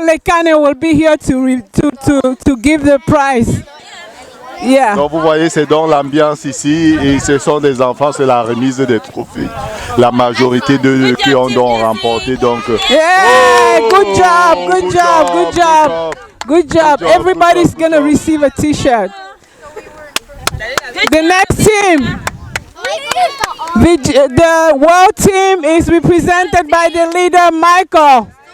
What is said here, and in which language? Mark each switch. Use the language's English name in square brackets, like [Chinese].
[English] Lekane will be here to give the prize. Yeah. [French] Donc vous voyez, c'est dans l'ambiance ici et ce sont des enfants, c'est la remise des trophées. La majorité d'eux qui ont donc remporté. Donc, [English] yeah, good job, good job, good job, good job. Everybody's gonna receive a t-shirt. The next team, the world team is represented by the leader Michael.